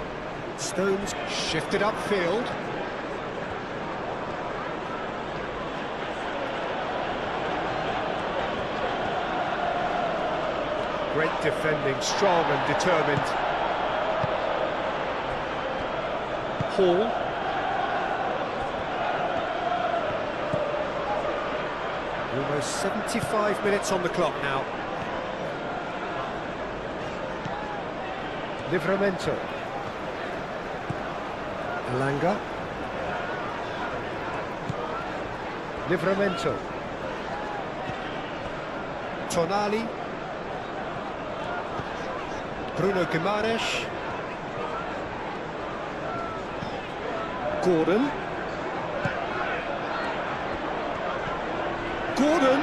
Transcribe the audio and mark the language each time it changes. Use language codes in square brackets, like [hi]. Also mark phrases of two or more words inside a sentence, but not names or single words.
[en] Stones shifted upfield. Great defending, strong and determined. Hall. Almost 75 minutes on the clock now. Livramento. Elanga. Livramento. Tonali. Bruno Guimaraes. Gordon. Gordon.